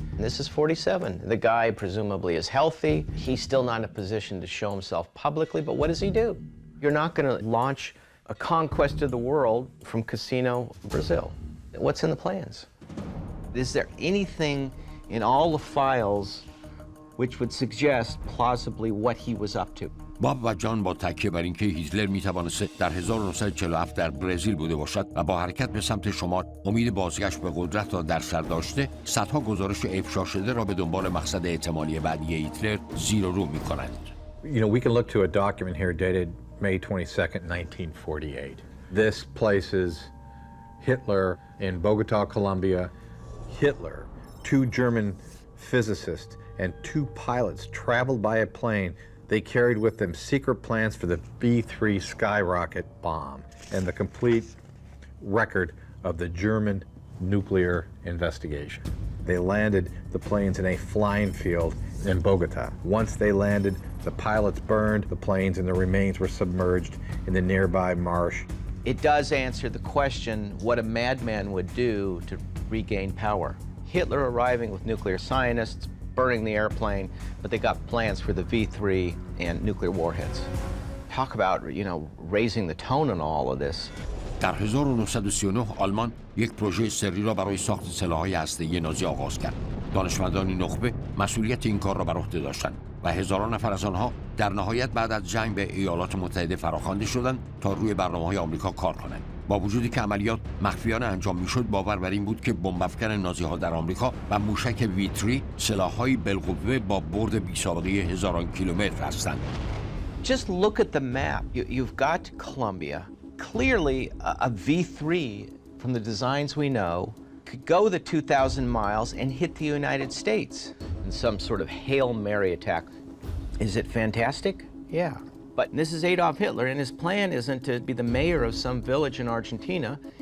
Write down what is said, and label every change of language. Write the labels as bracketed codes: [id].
[en] And this is 47. The guy presumably is healthy. He's still not in a position to show himself publicly, but what does he do? You're not going to launch a conquest of the world from Casino, Brazil. What's in the plans? Is there anything in all the files which would suggest plausibly what he was up to? [fa] باب و جان با تکیه بر اینکه هیتلر میتوانست در 1947 در برزیل بوده باشد و با حرکت به سمت شمال امید بازگشت به قدرت را در سر داشته، صدها گزارش افشا شده را به دنبال مقصد احتمالی بعدی هیتلر زیر و رو می‌کنند. [en] You know, we can look to a document here dated May 22nd, 1948. This places Hitler in Bogota, Colombia. Hitler, 2 German physicists, and 2 pilots traveled by a plane. They carried with them secret plans for the B-3 skyrocket bomb and the complete record of the German nuclear investigation. They landed the planes in a flying field in Bogota. Once they landed, the pilots burned the planes and the remains were submerged in the nearby marsh. It does answer the question what a madman would do to regain power. Hitler arriving with nuclear scientists, burning the airplane, but they got plans for the V3 and nuclear warheads. Talk about, you know, raising the tone on all of this. [fa] در 1939 آلمان یک پروژه سری را برای ساخت سلاح‌های هسته‌ای نازی آغاز کرد. دانشمندان نخبه مسئولیت این کار را بر عهده داشتند و هزاران نفر از آنها در نهایت بعد از جنگ به ایالات متحده فراخوانده شدند تا روی برنامه‌های آمریکا کار کنند. با وجودی که عملیات مخفیانه انجام میشد، باور بر این بود که بمب‌افکن نازی‌ها در آمریکا و موشک V3 سلاح‌های بالقوه با برد بی‌سابقه هزاران کیلومتر هستند. [en] Just look at the map. You've got Colombia. Clearly, a V3, from the designs we know, could go the 2,000 miles and hit the United States in some sort of Hail Mary attack. Is it fantastic? Yeah. But this is Adolf Hitler, and his plan isn't to be the mayor of some village in Argentina.